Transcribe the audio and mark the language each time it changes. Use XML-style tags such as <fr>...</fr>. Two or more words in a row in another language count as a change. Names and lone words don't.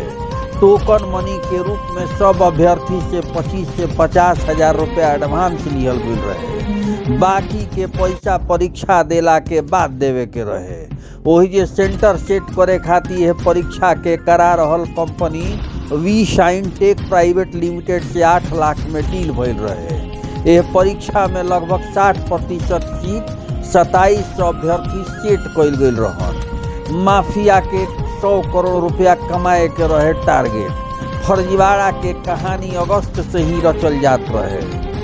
<en>token money</en> <bho>के रूप में सब अभ्यर्थी से 25 से 50 हजार रुपया एडवांस लिहल गई रहे। बाकी के पैसा परीक्षा देला के बाद देवे के रहे। वही जे सेंटर सेट करे खातिर यह परीक्षा के करा रहल कंपनी वी शाइन टेक प्राइवेट लिमिटेड से 8 लाख में डील भइल रहे। यह परीक्षा में लगभग 60% सीट 2700 अभ्यर्थी सेट कइल गइल रहन। माफिया के 100 करोड़ रुपया कमाए के रहे टारगेट। फर्जीवाड़ा के कहानी अगस्त से ही रचल जात रहे।</bho>